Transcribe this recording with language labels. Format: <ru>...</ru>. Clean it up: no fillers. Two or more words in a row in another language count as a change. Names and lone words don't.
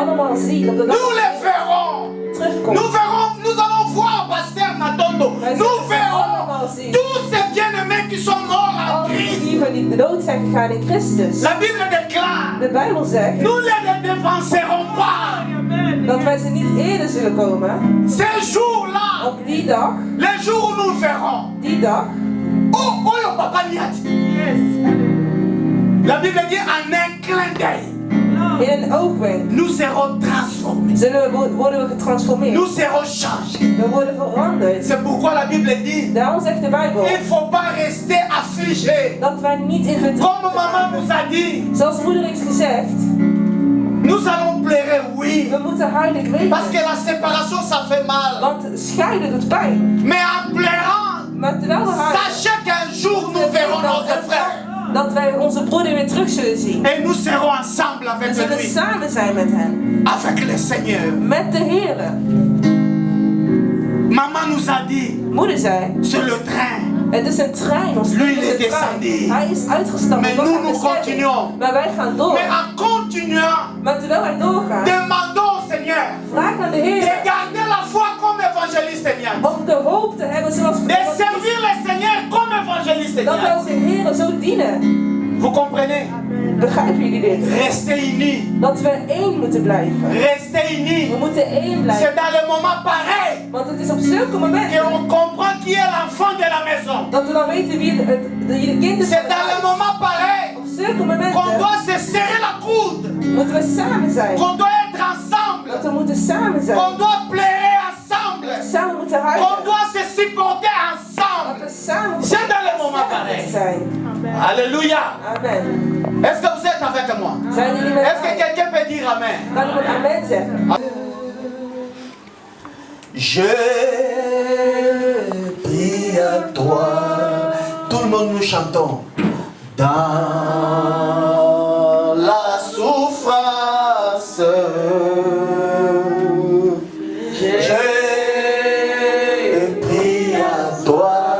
<fr>Nous les verrons. Nous verrons, nous allons voir pasteur Matondo. Nous verrons tous ces bien-aimés qui sont morts en Christ. La Bible déclare, nous ne les dévancerons pas.</fr> <nl>Dat wij ze niet eerder zullen komen.</nl> <fr>Ces jours-là,</fr> <nl>op die dag,</nl> <fr>les jours où nous verrons,</fr> <nl>die dag, oh yo papa niati.</nl> <fr>Yes. La Bible dit en un clin d'œil.</fr> <nl>In een oogwenk.</nl> <fr>Nous serons transformés.</fr> <nl>Worden we getransformeerd.</nl> <fr>Nous serons changés.</fr> <nl>We worden veranderd.</nl> <fr>C'est pourquoi la Bible dit.</fr> <nl>Daarom zegt de Bijbel.</nl> <fr>Il faut pas rester affligé.</fr> <nl>Dat wij niet in verdriet.</nl> <fr>Comme maman nous a dit.</fr> <nl>Zoals moeder heeft gezegd.</nl> <fr>Nous allons pleurer, oui.</fr> <nl>We moeten huilen, ik weet</nl> <fr>Parce que la séparation, ça fait mal.</fr> <nl>Want scheiden doet pijn.</nl> <fr>Mais en pleurant,</fr> <nl>maar terwijl we huilen,</nl> <fr>sachez qu'un jour nous verrons notre frère.</fr> <nl>Dat wij onze broeder weer terug zullen zien.</nl> <fr>Et nous serons ensemble avec lui.</fr> <nl>We zullen samen zijn met hem.</nl> <fr>Avec le Seigneur.</fr> <nl>Met de Heere.</nl> <fr>Maman nous a dit.</fr> <nl>Moeder zei.</nl> <fr>C'est le train.</fr> <nl>Het is een trein.</nl> <fr>Lui il est descendu.</fr> <nl>Hij is uitgestapt.</nl> <fr>Mais nous continuons.</fr> <nl>Maar wij gaan door.</nl> <fr>Mais en continuant.</fr> <nl>Maar terwijl wij doorgaan.</nl> <fr>Demandons au Seigneur.</fr> <nl>Vraag aan de Heer.</nl> <fr>De garder la foi comme évangéliste Niat.</fr> <nl>Om de hoop te hebben zoals.</nl> <fr>De servir le Seigneur comme évangéliste Niat.</fr> <nl>Dat wij onze Heer zo dienen.</nl> <fr>Vous comprenez?</fr> <nl>Begrijpen jullie dit?</nl> <fr>Restez unis.</fr> <nl>Dat we één moeten blijven.</nl> <fr>Restez unis.</fr> <nl>We moeten één blijven.</nl> <fr>C'est dans les moments pareils.</fr> <nl>Want het is op zulke momenten.</nl> <fr>Et on comprend qui est l'enfant de la maison.</fr> <nl>Dat we dan weten wie de kind is.</nl> <fr>C'est dans les moments pareils.</fr> <nl>Op zulke momenten.</nl> <fr>Qu'on doit se serrer la coude.</fr> <nl>Moeten we samen zijn.</nl> <fr>Qu'on doit être ensemble.</fr> <nl>Dat we moeten samen zijn.</nl> <fr>Qu'on doit pleurer ensemble.</fr> <nl>Samen moeten huilen.</nl> <fr>Qu'on doit se supporter ensemble.</fr> <nl>Dat we samen.</nl> <fr>C'est dans les moments pareils. Alléluia. Amen. Est-ce que vous êtes avec moi? Est-ce que quelqu'un peut dire Amen? Je prie à toi. Tout le monde nous chantons. Dans la souffrance, je prie à toi.</fr>